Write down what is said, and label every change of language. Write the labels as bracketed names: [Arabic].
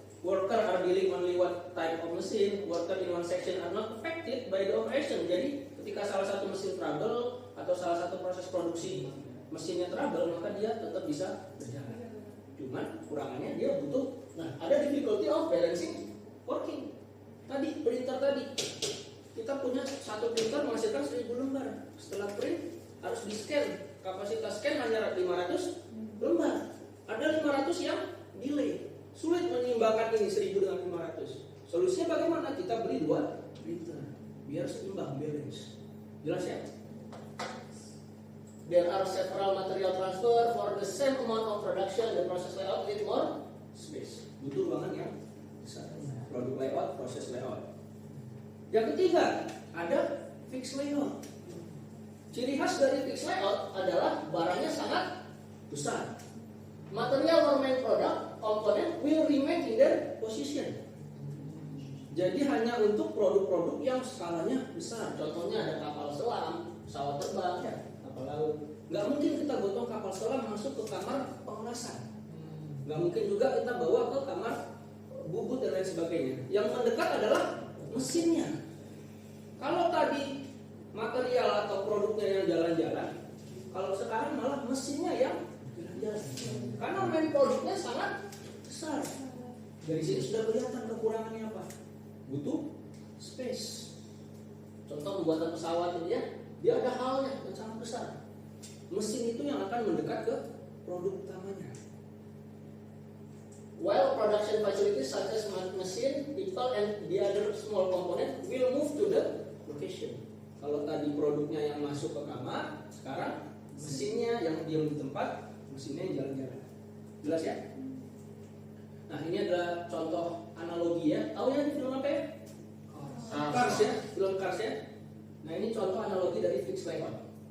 [English] Worker are dealing only one type of machine. Worker in one section are not affected by the operation. [Indonesian] Jadi ketika salah satu mesin trouble atau salah satu proses produksi mesinnya trouble, maka dia tetap bisa berjalan. Cuman kurangannya dia butuh. Nah ada [English] difficulty of balancing working. [Indonesian] Tadi printer tadi kita punya satu printer menghasilkan 1000 lembar. Setelah print harus di scan. Kapasitas scan hanya 500 lembar. Ada 500 yang delay. Sulit menyeimbangkan ini 1000 dengan 500. Solusinya bagaimana? Kita beli 2 printer biar seimbang, balance. Jelas ya? [English] There are several material transfer for the same amount of production. The process layout need more space. [Indonesian] Butuh ruangan yang besar. Product layout, proses layout. Yang ketiga, ada fixed layout. Ciri khas dari fixed layout adalah barangnya sangat besar. [English] Material or main product component will remain in their position. [Indonesian] Jadi hanya untuk produk-produk yang skalanya besar. Contohnya ada kapal selam, pesawat terbang, ya, kapal laut. Nggak mungkin kita gotong kapal selam masuk ke kamar pengelasan. Nggak mungkin juga kita bawa ke kamar bubut dan lain sebagainya. Yang mendekat adalah mesinnya. Kalau tadi material atau produknya yang jalan-jalan, kalau sekarang malah mesinnya yang jalan-jalan. Karena main produknya sangat besar. Dari sini sudah kelihatan kekurangannya apa? Butuh space. Contoh pembuatan pesawat ini ya, dia ada halnya yang sangat besar. Mesin itu yang akan mendekat ke produk utamanya. [English] While production facilities such as machine, people, and the other small component will move to the location. [Indonesian] Kalau tadi produknya yang masuk ke kamar, sekarang mesinnya yang diam di tempat, mesinnya yang jalan-jalan. Jelas ya? Nah, ini adalah contoh analogi ya. Tahu ya ini film apa ya? Cars ya, film Cars ya. Nah, ini contoh analogi dari fixed layout.